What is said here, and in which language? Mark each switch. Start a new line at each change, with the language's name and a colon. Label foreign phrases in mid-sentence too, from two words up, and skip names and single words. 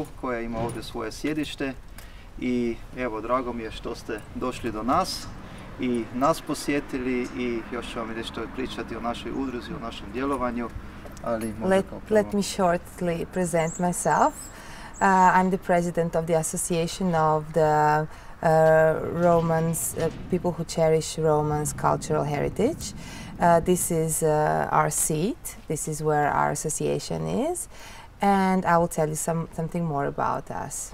Croatian: koja ima ovdje svoje sjedište i evo, drago mi je što ste došli do nas i nas posjetili i još ću vam nešto pričati o našoj udruzi, o našem djelovanju.
English: Let me shortly present myself. I'm the president of the Association of the Romans, people who cherish Romans cultural heritage. This is our seat. This is where our association is, and I will tell you something more about us.